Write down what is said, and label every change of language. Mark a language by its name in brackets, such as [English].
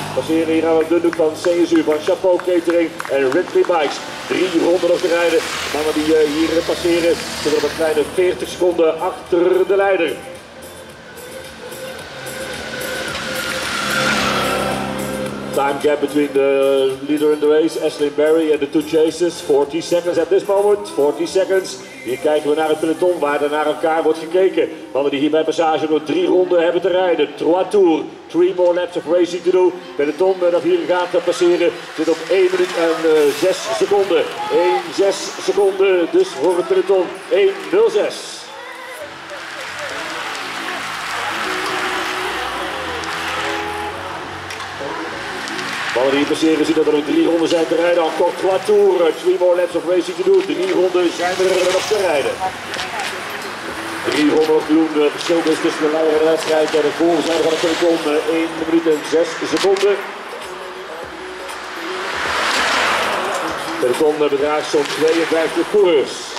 [Dutch] Passeren hier aan het dundoek van CSU, van Chapeau Catering en Ridley Bikes. 3 ronden nog te rijden. De mannen die hier passeren zitten op een kleine 40 seconden achter de leider. [English] Time gap between the leader in the race, Ashlyn Berry, and the 2 chasers. 40 seconds at this moment. 40 seconds. [Dutch] Hier kijken we naar het peloton waar er naar elkaar wordt gekeken. Mannen die hier bij passage nog 3 ronden hebben te rijden. [French] 3 tours. [English] 3 more laps of racing to do. [Dutch] Peloton dat hier gaat passeren zit op 1 minuut en 6 seconden. 1,6 seconden dus voor het peloton. 1,06. Mannen die passeren zien dat er nog 3 ronden zijn te rijden. [French] Encore 3 tours, [English] 3 more laps of racing to do. [Dutch] 3 ronden zijn er nog te rijden. 3 ronden nog te doen. Verschil dus tussen de leider en de wedstrijd en de voorzijde van het peloton. 1 minuut en 6 seconden. Het peloton bedraagt zo'n 52 coureurs.